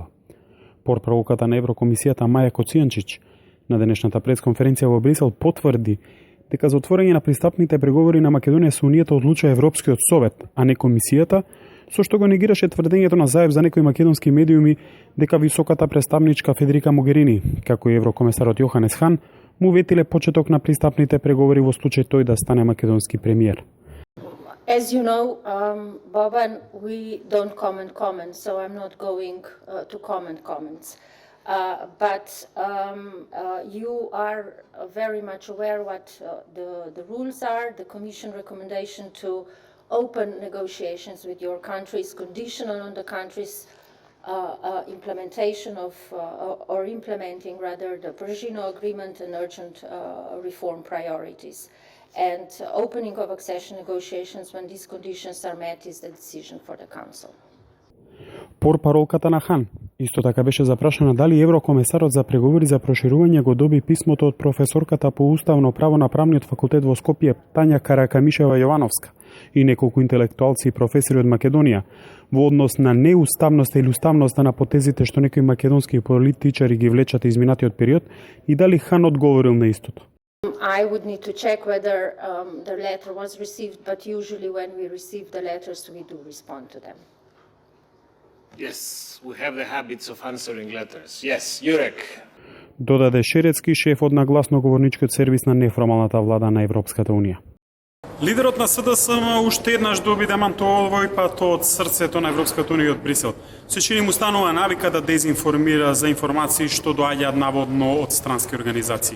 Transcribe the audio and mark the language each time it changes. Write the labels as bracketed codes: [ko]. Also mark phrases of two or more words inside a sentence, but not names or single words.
[mk] Портпаролката на Еврокомисијата Маја Коцијанчич на денешната пресконференција во Брисел потврди дека за отворање на пристапните преговори на Македонија со Унијата одлучува Европскиот совет, а не комисијата, со што го негираше тврдењето на Заев за некои македонски медиуми дека високата представничка Федерика Могерини, како и еврокомесарот Јоханес Хан, му ветиле почеток на пристапните преговори во случај тој да стане македонски премиер. [en] As you know, Boban, we don't comment comments, so I'm not going to comment comments. But you are very much aware what the rules are. The Commission recommendation to open negotiations with your country is conditional on the country's implementation of, or implementing rather, the Perugino Agreement and urgent reform priorities. And opening of accession negotiations when these conditions are met is the decision for the Council. [mk] Портпаролката на Хан исто така беше запрашана дали еврокомесарот за преговори за проширување го доби писмото од професорката по уставно право на правниот факултет во Скопје Тања Каракамишева Јовановска и неколку интелектуалци и професори од Македонија во однос на неуставноста или уставноста на потезите што некои македонски политичари ги влечат изминатиот период и дали Хан одговорил на истото. [en] I would need to check whether the letter was received, but usually when we receive the letters, we do respond to them. Yes, we have the habits of answering letters. Yes, Jurek. [mk] Додаде Шерецки, шеф од нагласно-говорничкиот сервис на неформалната влада на Европската Унија. Лидерот на СДСМ уште еднаш доби демантува овој пат од срцето на Европската Унија од Брисел. Се чини му станува навика да дезинформира за информации што доаѓаат наводно од странски организации.